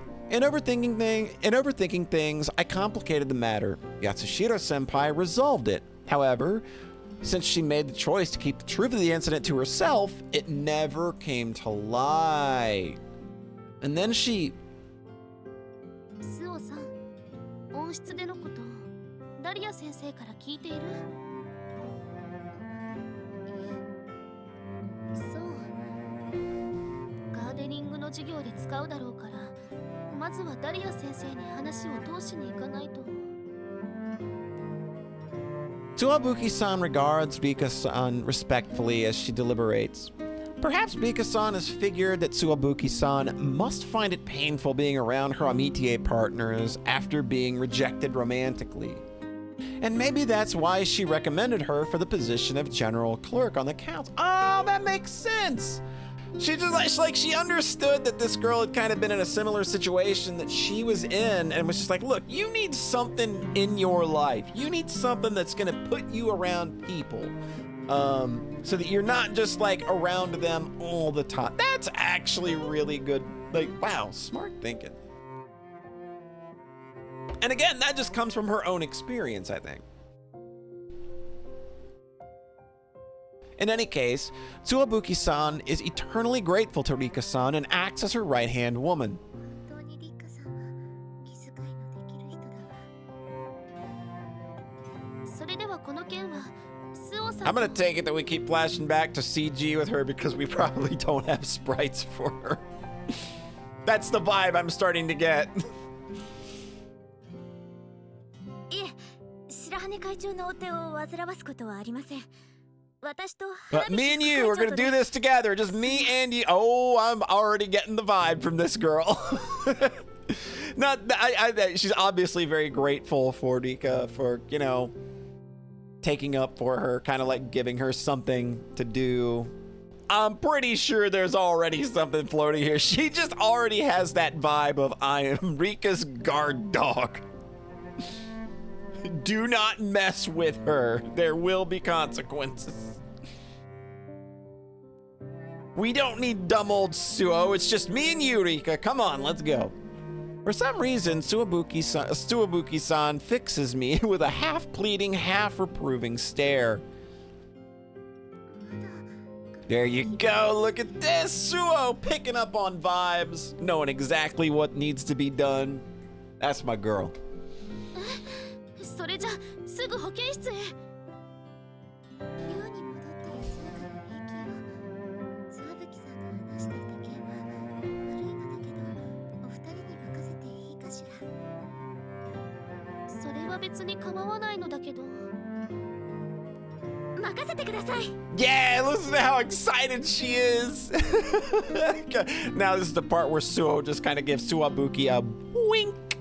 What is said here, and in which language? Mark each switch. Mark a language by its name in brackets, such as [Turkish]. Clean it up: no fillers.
[English] In overthinking things, I complicated the matter. Yatsushiro-senpai resolved it. However, since she made the choice to keep the truth of the incident to herself, it never came to light. And then she... [Japanese] スオさん、温室でのこと、ダリア先生から聞いている？そう。ガーデニングの授業で使うだろうから、まずはダリア先生に話を通しに行かないと。 [English] Suobuki-san regards Rika-san respectfully as she deliberates. Perhaps Rika-san has figured that Suobuki-san must find it painful being around her Amitie partners after being rejected romantically. And maybe that's why she recommended her for the position of general clerk on the council. Oh, that makes sense! She just like she understood that this girl had kind of been in a similar situation that she was in, and was just like, look, you need something in your life. You need something that's gonna put you around people, so that you're not just like around them all the time. That's actually really good. Like, wow, smart thinking. And again, that just comes from her own experience, I think. In any case, Tsuwabuki-san is eternally grateful to Rika-san and acts as her right-hand woman. [Japanese] 本当にリカさんは気遣いのできる人だわ。それではこの件はスオさん [English] I'm gonna take it that we keep flashing back to CG with her because we probably don't have sprites for her. That's the vibe I'm starting to get. [Japanese] いえ、白羽会長のお手を煩わすことはありません。私と [English] But me and you are gonna do this together. Just me and you. Oh, I'm already getting the vibe from this girl. Not, she's obviously very grateful for Rika for, you know, taking up for her, kind of like giving her something to do. I'm pretty sure there's already something floating here. She just already has that vibe of I am Rika's guard dog. Do not mess with her. There will be consequences. We don't need dumb old Suoh. It's just me and you, Rika. Come on, let's go. For some reason, Tsuwabuki-san fixes me with a half-pleading, half-reproving stare. There you go. Look at this. Suoh picking up on vibes, knowing exactly what needs to be done. That's my girl. [Japanese] それじゃすぐ保健室へ。寮に戻って休むから平気よ。諏訪吹さんが話していた件は悪いのだけど、お二人に任せていいかしら。それは別に構わないのだけど。任せてください。 [English] Yeah, listen to how excited she is. Now this is the part where Suoh just kind of gives Tsuwabuki a wink.